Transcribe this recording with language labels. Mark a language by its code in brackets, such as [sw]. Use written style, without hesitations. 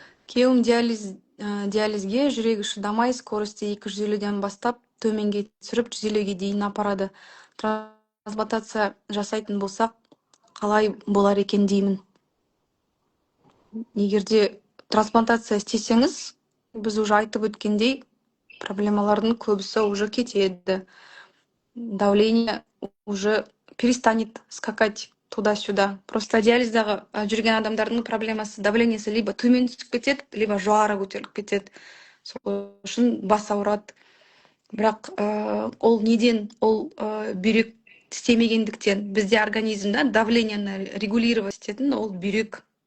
[kk] Күйеуім диализге жүрегі шыдамай, скорости 250-ден бастап төменге түсіріп 150-ге дейін апарады. Трансплантация жасайтын болсақ, қалай болар екен деймін. Егерде трансплантация істесеңіз, біз уже айтып өткендей, проблемалардың көбісі уже кетеді. [ru] Давление уже перестанет скакать туда-сюда. [kk] Просто диализдағы жүрген адамдардың проблемасы, давлениесі либо төмен түсіп кетеді, либо жоғары көтеріліп кетеді. Сол үшін бас ауырады. Бірақ ол неден, ол бүйрек істемегендіктен. Бізде организмда давлениені регулировать ететін ол бүйрек.